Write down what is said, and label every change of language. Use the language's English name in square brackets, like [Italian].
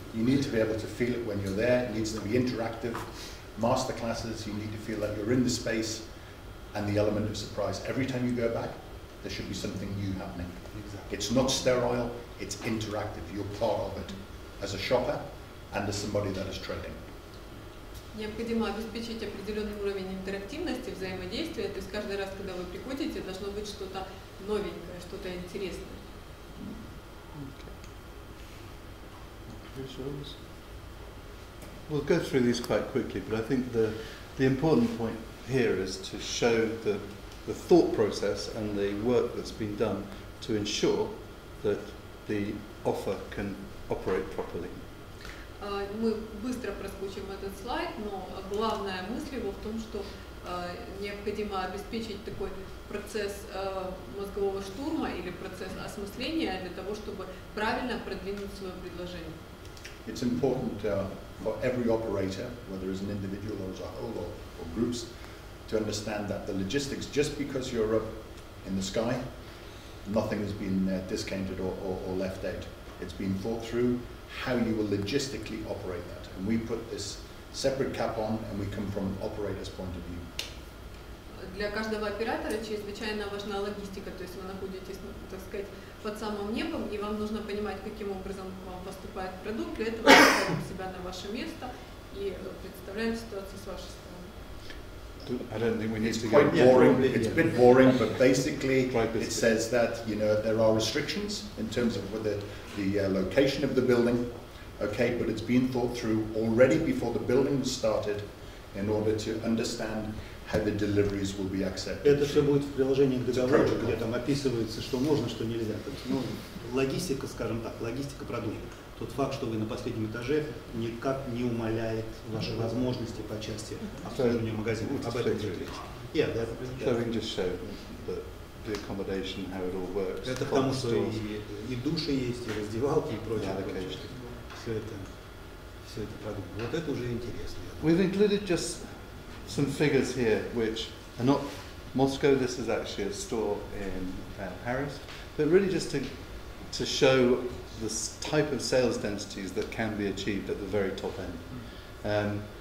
[English] You need to be able to feel it when you're there. It needs to be interactive. Master classes, you need to feel like you're in the space, and the element of surprise. Every time you go back, there should be something new happening. Exactly. It's not sterile, it's interactive. You're part of it as a shopper and as somebody that is trading. [Russian] Необходимо обеспечить определенный уровень интерактивности, взаимодействия. То есть каждый раз, когда вы приходите, должно быть что-то новенькое, что-то интересное. [English] We'll go through these quite quickly, but I think the important point here is to show the thought process and the work that's been done to ensure that the offer can operate properly. [Russian] Мы быстро проскочим этот слайд, но главная мысль его в том, что необходимо обеспечить такой процесс мозгового штурма или процесс осмысления для того, чтобы правильно продвинуть свое предложение. [English] It's important for every operator, whether as an individual or as a whole or groups, to understand that the logistics, just because you're a in the sky. Nothing has been discounted or left out. It's been thought through how you will logistically operate that. And we put this separate cap on, and we come from an operator's point of view. [Russian] Для каждого оператора чрезвычайно важна логистика, то есть вы находитесь, так сказать, под самым небом, и вам нужно понимать, каким образом к вам поступает продукт. Для этого мы ставим себя на ваше место и представляем ситуацию с вашей стороны. [English] I don't think we need It's to quite go boring. It's a bit boring, but basically it says that there are restrictions in terms of whether the location of the building. Okay, but it's been thought through already before the building was started in order to understand how the deliveries will be accepted. [Russian] Это все будет в приложении к договору, где там описывается, что можно, что нельзя. Логистика, скажем так, логистика продукта. Тот факт, что вы на последнем этаже, никак не умаляет ваши возможности по части обслуживания магазина. Об этом идет речь. [English] So we can just show the accommodation, how it all works. [Russian] Это потому что и души есть, и раздевалки, и прочее. Все это продукт. Вот это уже интересно. [English] We've included just some figures here, which are not Moscow. This is actually a store in Paris, but really just to show the type of sales densities that can be achieved at the very top end.